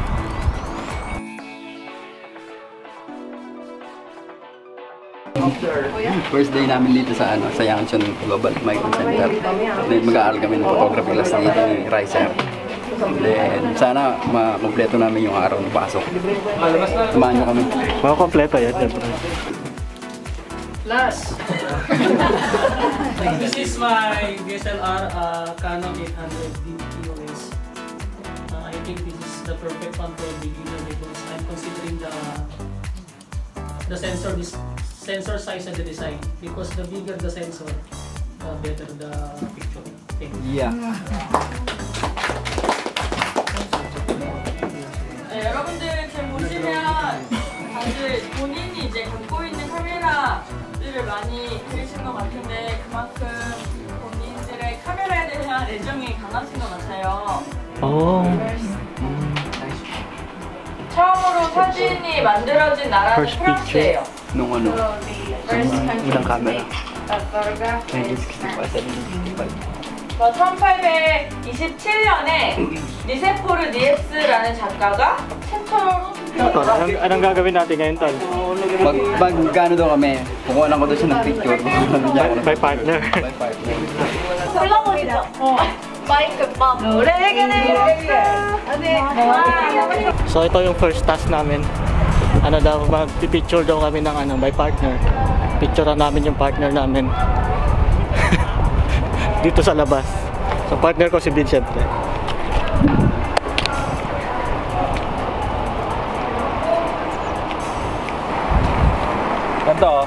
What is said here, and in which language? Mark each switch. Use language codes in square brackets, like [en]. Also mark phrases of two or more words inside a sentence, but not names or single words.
[en] First day [tl] namin dito sa ano, sa Yangchon Global Micro Center. Then mag-aaral kami ng [en] photography class [tl] dito ni Riser. Then sana ma-kompleto namin yung araw ng pasok. Samahan nyo kami. Kompleto yan. [en] Last! This is my DSLR Canon 800D EOS. I think this is the perfect one for beginner because I'm considering the sensor size and the design, because the bigger the sensor, the better the picture. Yeah. [ko] 여러분들 지금 보시면 다들 본인이 이제 갖고 있는 카메라들을 많이 그리신 것 같은데 그만큼 본인들의 카메라에 대한 애정이 강하신 것 같아요. 처음으로 사진이 만들어진 나라는 프랑스예요. [tl] Nung ano, unang camera. [ko] 1827년에 니세포르 니엡스라는 작가가 최초로 [tl] Anong gagawin natin ngayon, Tol? Pag-gano daw kami, kukuha lang ko doon siya ng picture. [en] By partner. By partner. [ko] 올라오시죠. 마이크 ปั๊. 노래가 [tl] So ito yung [en] first task [tl] namin. Ano daw, mag-picture daw kami ng ano, [en] by partner. [tl] Picturean namin yung partner namin. Dito sa labas. So partner ko si Bin, syempre. Ganto oh.